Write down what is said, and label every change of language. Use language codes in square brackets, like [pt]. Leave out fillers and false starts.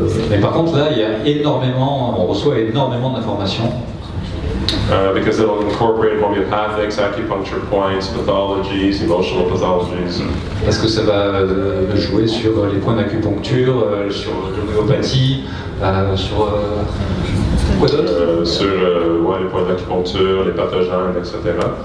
[fr] Mais par contre là, on reçoit énormément d'informations. [en] Because it'll incorporate homeopathics, acupuncture points, pathologies, emotional pathologies. [fr] Parce que ça va jouer sur les points d'acupuncture, sur l'homéopathie, sur quoi d'autre sur les points d'acupuncture, les pathogènes, etc.